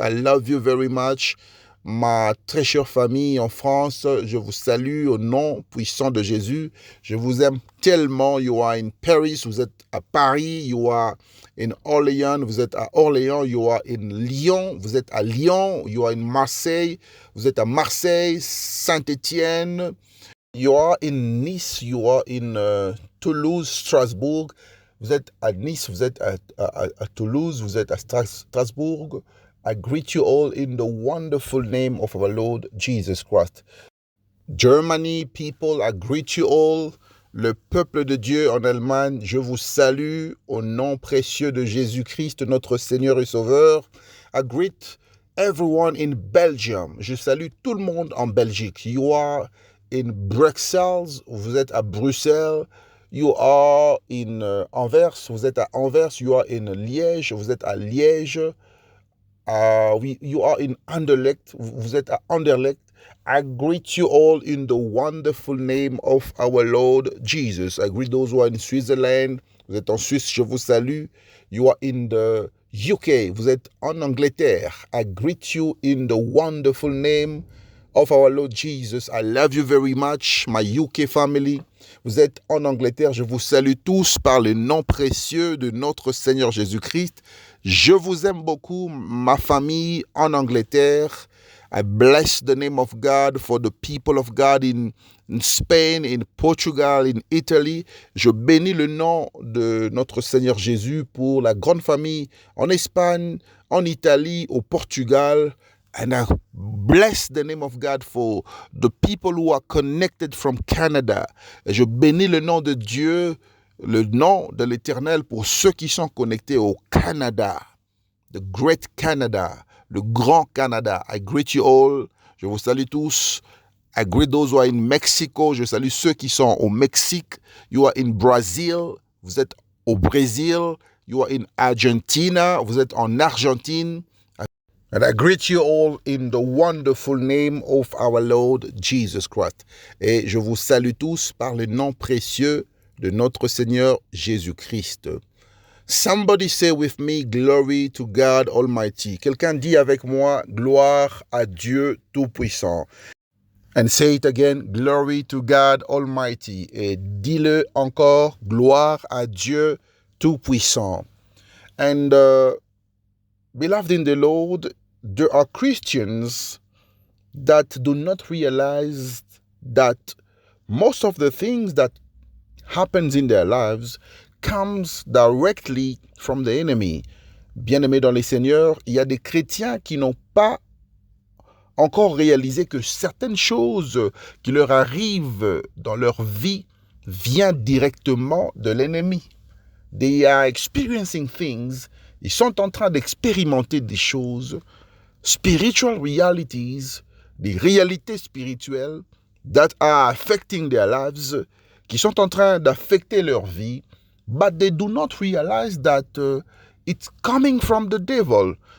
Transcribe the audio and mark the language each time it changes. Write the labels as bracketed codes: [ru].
[en] I love you very much. [fr] Ma très chère famille en France, je vous salue au nom puissant de Jésus. Je vous aime tellement. [en] You are in Paris, [fr] vous êtes à Paris. [en] You are in Orléans, [fr] vous êtes à Orléans. [en] You are in Lyon, [fr] vous êtes à Lyon. [en] You are in Marseille, [fr] vous êtes à Marseille. Saint-Étienne. [en] You are in Nice, you are in Toulouse, Strasbourg. [fr] Vous êtes à Nice, vous êtes à Toulouse, vous êtes à Strasbourg. [en] I greet you all in the wonderful name of our Lord Jesus Christ. Germany, people, I greet you all. [fr] Le peuple de Dieu en Allemagne, je vous salue au nom précieux de Jésus-Christ, notre Seigneur et Sauveur. [en] I greet everyone in Belgium. [fr] Je salue tout le monde en Belgique. [en] You are in Bruxelles, [fr] vous êtes à Bruxelles. [en] You are in Anvers, [fr] vous êtes à Anvers. [en] You are in Liège, [fr] vous êtes à Liège. [en] You are in Anderlecht, [fr] vous êtes à Anderlecht. [en] I greet you all in the wonderful name of our Lord Jesus. I greet those who are in Switzerland. [fr] Vous êtes en Suisse, je vous salue. [en] You are in the UK, [fr] vous êtes en Angleterre. [en] I greet you in the wonderful name of our Lord Jesus. I love you very much, my UK family. [fr] Vous êtes en Angleterre, je vous salue tous par le nom précieux de notre Seigneur Jésus-Christ. Je vous aime beaucoup, ma famille en Angleterre. [en] I bless the name of God for the people of God in Spain, in Portugal, in Italy. [fr] Je bénis le nom de notre Seigneur Jésus pour la grande famille en Espagne, en Italie, au Portugal. [en] And I bless the name of God for the people who are connected from Canada. [fr] Et je bénis le nom de Dieu, le nom de l'Éternel pour ceux qui sont connectés au Canada. [en] The Great Canada, [fr] le Grand Canada. [en] I greet you all. [fr] Je vous salue tous. [en] I greet those who are in Mexico. [fr] Je salue ceux qui sont au Mexique. [en] You are in Brazil. [fr] Vous êtes au Brésil. [en] You are in Argentina. [fr] Vous êtes en Argentine. [en] And I greet you all in the wonderful name of our Lord Jesus Christ. [fr] Et je vous salue tous par le nom précieux de notre Seigneur Jésus-Christ. [en] Somebody say with me, glory to God Almighty. [fr] Quelqu'un dit avec moi, gloire à Dieu Tout-Puissant. [en] And say it again, glory to God Almighty. [fr] Et dis-le encore, gloire à Dieu Tout-Puissant. [en] And beloved in the Lord, there are Christians that do not realize that most of the things that happens in their lives comes directly from the enemy. [fr] Bien-aimés dans les Seigneurs, il y a des chrétiens qui n'ont pas encore réalisé que certaines choses qui leur arrivent dans leur vie viennent directement de l'ennemi. [en] They are experiencing things. [fr] Ils sont en train d'expérimenter des choses, [en] spiritual realities, [fr] des réalités spirituelles [en] that are affecting their lives, [fr] qui sont en train d'affecter leur vie, [en] but they do not realize that it's coming from the devil.